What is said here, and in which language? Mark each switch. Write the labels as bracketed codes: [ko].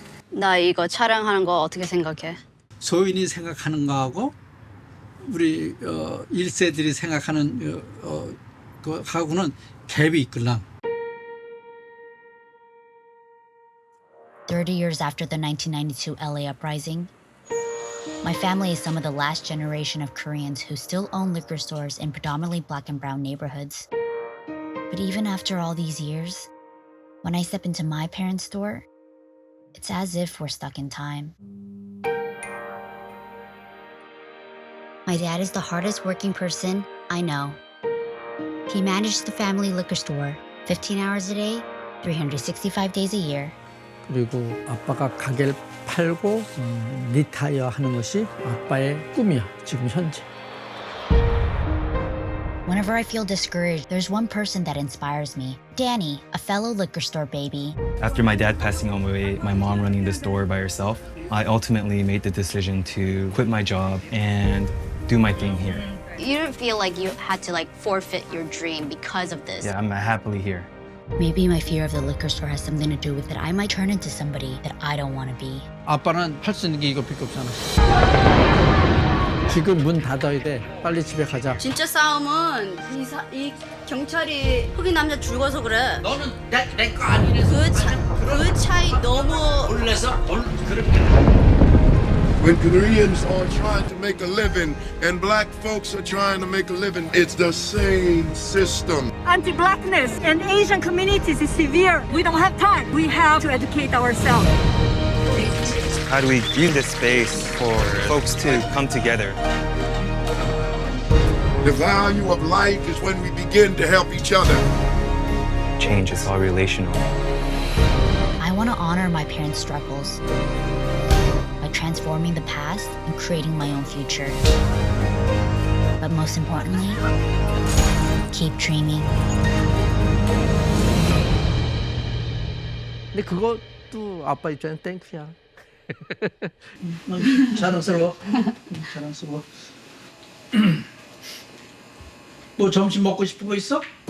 [ko] 나 이거 촬영하는 거 어떻게 생각해? 소인이 생각하는 거하고 우리 1세들이 생각하는 거하고는 갭이 있걸랑. [en] 30 years after the 1992 LA uprising, my family is some of the last generation of Koreans who still own liquor stores in predominantly black and brown neighborhoods. But even after all these years, when I step into my parents' store, it's as if we're stuck in time. My dad is the hardest working person I know. He managed the family liquor store 15 hours a day, 365 days a year. [ko] 그리고 아빠가 가게를 팔고 리타이어 하는 것이 아빠의 꿈이야, 지금 현재. [en] Whenever I feel discouraged, there's one person that inspires me. Danny, a fellow liquor store baby. After my dad passing away, my mom running the store by herself, I ultimately made the decision to quit my job and do my thing here. You didn't feel like you had to forfeit your dream because of this? Yeah, I'm happily here. Maybe my fear of the liquor store has something to do with it. I might turn into somebody that I don't want to be. [ko] 아빠는 할 수 있는 게 이거밖에 없잖아. 지금 문 닫아야 돼. 빨리 집에 가자. 진짜 싸움은 이 경찰이 흑인 남자 죽어서 그래. 너는 내 거 아니래서. 그 차이 너무 올려서 그렇게. [en] When Koreans are trying to make a living and black folks are trying to make a living, it's the same system. Anti-blackness in Asian communities is severe. We don't have time. We have to educate ourselves. How do we use this space for folks to come together? The value of life is when we begin to help each other. Change is all relational. I want to honor my parents' struggles by transforming the past and creating my own future. But most importantly, keep dreaming. [ko] 근데 그것도 아빠 입장에 땡큐야. 자랑스러워. 자랑스러워. 뭐 점심 먹고 싶은 거 있어?